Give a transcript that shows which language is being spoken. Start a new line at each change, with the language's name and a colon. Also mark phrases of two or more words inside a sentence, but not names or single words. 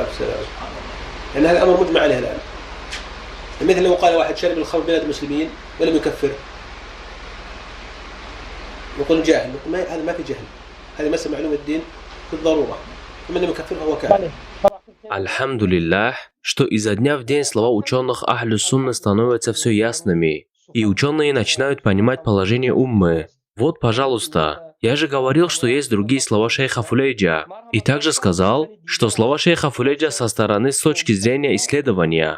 Arabic: لأن هذا الأمر مجمع عليه الآن. مثل لو قال واحد شرب الخمر بلاد المسلمين ولم يكفر. نقول جاهل. نقول هذا ما في جهل. هذه مسألة معلومة الدين بالضرورة. ومن لم يكفر فهو كافر.
Russian: Альхамдулиллах, что изо дня в день слова ученых Ахлю Сунны становятся все ясными, и ученые начинают понимать положение уммы. Вот, пожалуйста, я же говорил, что есть другие слова шейха Фулейджа, и также сказал, что слова шейха Фулейджа со стороны с точки зрения исследования.